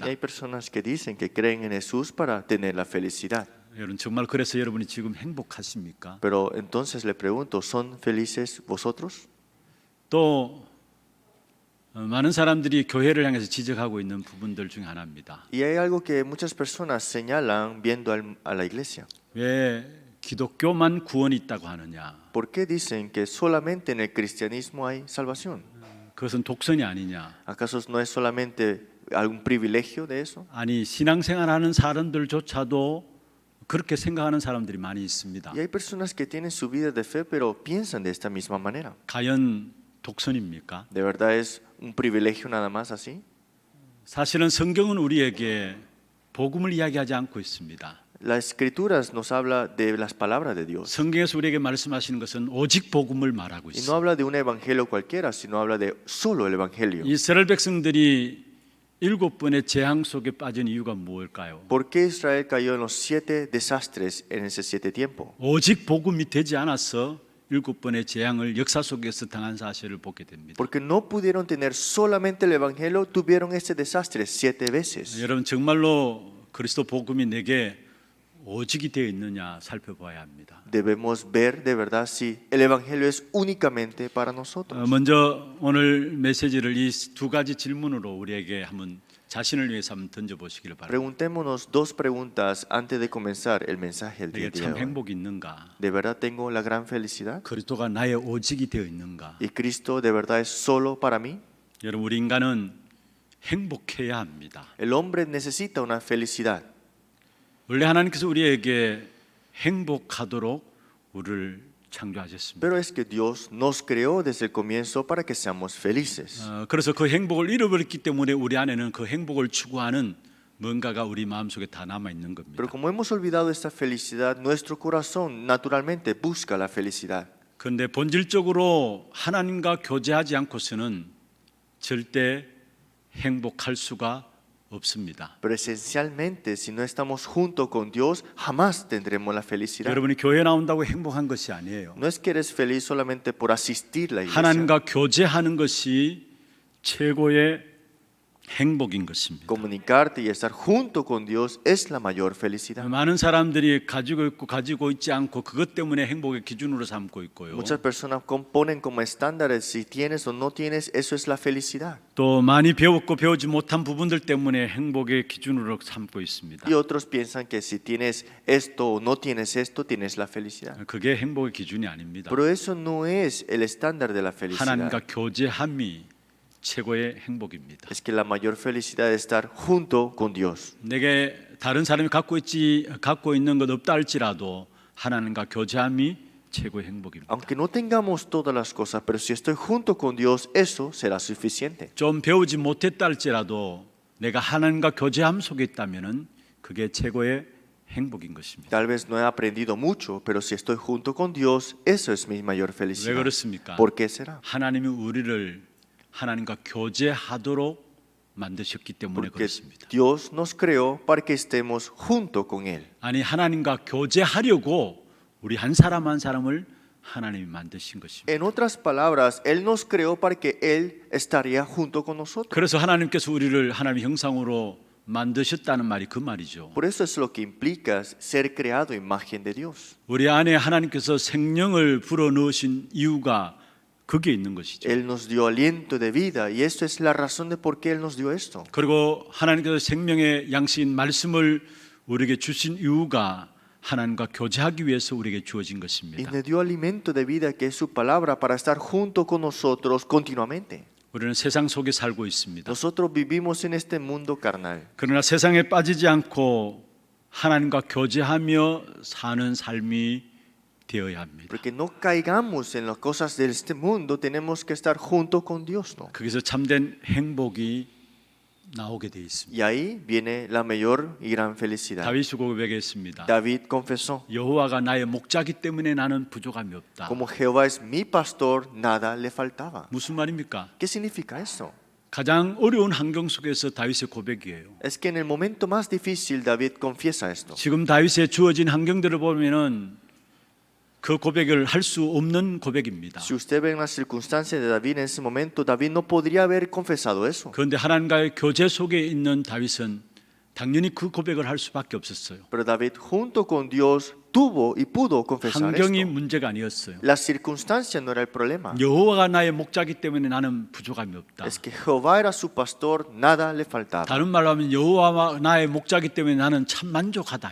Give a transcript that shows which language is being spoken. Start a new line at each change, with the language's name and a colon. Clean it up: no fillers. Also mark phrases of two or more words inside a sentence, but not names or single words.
Spanish: Y hay personas que dicen que creen en Jesús para tener la felicidad.
Korean: 여러분 정말 그래서 여러분이 지금 행복하십니까?
Spanish: Pero entonces le pregunto, ¿son felices vosotros?
Korean: 또 많은 사람들이 교회를 향해서 지적하고 있는 부분들 중에 하나입니다.
Spanish: Y hay algo que muchas personas señalan viendo a la iglesia.
Korean: 왜 기독교만 구원이 있다고 하느냐?
Spanish: ¿Por qué dicen que solamente en el cristianismo hay salvación?
Korean: 그것은 독선이 아니냐?
Spanish: ¿Acaso no es solamente algún privilegio de eso?
Korean: 아니 신앙생활하는 사람들조차도 그렇게 생각하는 사람들이 많이 있습니다.
Spanish: Y hay personas que tienen su vida de fe, pero piensan de esta misma manera.
Korean: 과연 독선입니까?
Spanish: ¿De verdad es un privilegio nada más así?
Korean: 사실은 성경은 우리에게 복음을 이야기하지 않고 있습니다.
Spanish: Las escrituras nos habla de las palabras de Dios.
Korean: 성경에서 우리에게 말씀하시는 것은 오직 복음을 말하고
Spanish: Y no
Korean: 있습니다.
Spanish: habla de un evangelio cualquiera, sino habla de solo el evangelio.
Korean: 이스라엘 백성들이 7번의 재앙 속에 빠진 이유가 무엇일까요?
Spanish: ¿Por qué Israel cayó en los 7 desastres en ese 7 tiempo?
Korean: 오직 복음이 되지 않아서 7번의 재앙을 역사 속에서 당한 사실을 보게 됩니다.
Spanish: Porque no pudieron tener solamente el evangelio, tuvieron ese desastre 7 veces.
Korean: 여러분 정말로 그리스도 복음이 내게 오직이 되어 있느냐 살펴봐야 합니다.
Spanish: Debemos ver de verdad si el evangelio es únicamente para nosotros.
Korean: 먼저 오늘 메시지를 이 두 가지 질문으로 우리에게 한번 자신을 위해서 한번 던져보시기를 바랍니다.
Spanish: Preguntémonos dos preguntas antes de comenzar el mensaje del
Korean: 내게
Spanish: día
Korean: 참
Spanish: de hoy.
Korean: 행복이 있는가?
Spanish: ¿De verdad tengo la gran felicidad?
Korean: 그리스도가 나의 오직이 되어 있는가?
Spanish: ¿Y Cristo de verdad es solo para mí?
Korean: 여러분 우리 인간은 행복해야 합니다.
Spanish: El hombre necesita una felicidad.
Korean: 원래 하나님께서 우리에게 행복하도록 우리를 창조하셨습니다.
Spanish: Pero es que Dios nos creó desde el comienzo para que seamos felices.
Korean: 그래서 그 행복을 잃어버렸기 때문에 우리 안에는 그 행복을 추구하는 뭔가가 우리 마음속에 다 남아 있는 겁니다.
Spanish: Pero como hemos olvidado esta felicidad, nuestro corazón naturalmente busca la felicidad.
Korean: 그런데 본질적으로 하나님과 교제하지 않고서는 절대 행복할 수가 없습니다.
Spanish: Pero esencialmente, si no estamos junto con Dios, jamás tendremos la felicidad.
Korean: 여러분이 교회 나온다고 행복한 것이 아니에요.
Spanish: No es que eres feliz solamente por asistir a la iglesia.
Korean: 하나님과 교제하는 것이 최고의 행복인 것입니다.
Spanish: Comunicarte y estar junto con Dios es la mayor felicidad.
Korean: 많은 사람들이 가지고 있고 가지고 있지 않고 그것 때문에 행복의 기준으로 삼고 있고요.
Spanish: Muchas personas ponen como estándares si tienes o no tienes, eso es la felicidad.
Korean: 또 많이 배웠고 배우지 못한 부분들 때문에 행복의 기준으로 삼고 있습니다.
Spanish: Y otros piensan que si tienes esto o no tienes esto, tienes la felicidad.
Korean: 그게 행복의 기준이 아닙니다.
Spanish: Pero eso no es el estándar de la felicidad.
Korean: 하나님과 교제함이 최고의 행복입니다.
Spanish: Es que la mayor felicidad es estar junto con Dios.
Korean: 내게 다른 사람이 갖고 있는 것 없다 할지라도 하나님과 교제함이 최고의 행복입니다.
Spanish: Aunque no tengamos todas las cosas, pero si estoy junto con Dios, eso será suficiente.
Korean: 좀 배우지 못했다 할지라도 내가 하나님과 교제함 속에 있다면은 그게 최고의 행복인 것입니다.
Spanish: Tal vez no he aprendido mucho, pero si estoy junto con Dios, eso es mi mayor
Korean: 왜
Spanish: felicidad.
Korean: 그렇습니까?
Spanish: ¿Por qué será?
Korean: 하나님이 우리를 하나님과 교제하도록 만드셨기 때문에
Spanish: Porque
Korean: 그렇습니다.
Spanish: Dios nos creó para que estemos junto con Él.
Korean: 아니 하나님과 교제하려고 우리 한 사람 한 사람을 하나님이 만드신 것입니다.
Spanish: En otras palabras, Él nos creó para que Él estaría junto con nosotros.
Korean: 그래서 하나님께서 우리를 하나님의 형상으로 만드셨다는 말이 그 말이죠.
Spanish: Por eso es lo que implica ser creado a imagen de Dios.
Korean: 우리 안에 하나님께서 생명을 불어넣으신 이유가 거기에 있는 것이죠.
Spanish: Él nos dio aliento de vida y esto es la razón de por qué Él nos dio esto.
Korean: 그리고 하나님께서 생명의 양식인 말씀을 우리에게 주신 이유가 하나님과 교제하기 위해서 우리에게 주어진
Spanish: Y
Korean: 것입니다.
Spanish: nos dio alimento de vida que es su palabra para estar junto con nosotros continuamente.
Korean: 우리는 세상 속에 살고 있습니다.
Spanish: Nosotros vivimos en este mundo carnal.
Korean: 그러나 세상에 빠지지 않고 하나님과 교제하며 사는 삶이 되어야 합니다.
Spanish: Porque no caigamos en las cosas de este mundo, tenemos que estar junto con Dios, ¿no?
Korean: 거기서 참된 행복이 나오게 되어 있습니다.
Spanish: Y ahí viene la mayor y gran felicidad.
Korean: 다윗이 고백했습니다.
Spanish: David confesó,
Korean: 여호와가 나의 목자기 때문에 나는 부족함이 없다.
Spanish: como Jehová es mi pastor, nada le faltaba.
Korean: 무슨 말입니까?
Spanish: ¿Qué significa eso?
Korean: 가장 어려운 환경 속에서 다윗의 고백이에요.
Spanish: Es que en el momento más difícil David confiesa esto.
Korean: 지금 다윗의 주어진 환경들을 보면은 그 고백을 할 수 없는 고백입니다.
Spanish: Si usted ve en las circunstancias de David en ese momento, David no podría haber confesado eso.
Korean: 그런데 하나님과의 교제 속에 있는 다윗은 당연히 그 고백을 할 수밖에 없었어요.
Spanish: Pero David junto con Dios tuvo y pudo confesar
Korean: 환경이
Spanish: esto.
Korean: 문제가 아니었어요.
Spanish: La circunstancia no era el problema.
Korean: 여호와가 나의 목자기 때문에 나는 부족함이 없다.
Spanish: Es que Jehová era su pastor, nada le faltaba.
Korean: 다른 말로 하면 여호와가 나의 목자기 때문에 나는 참 만족하다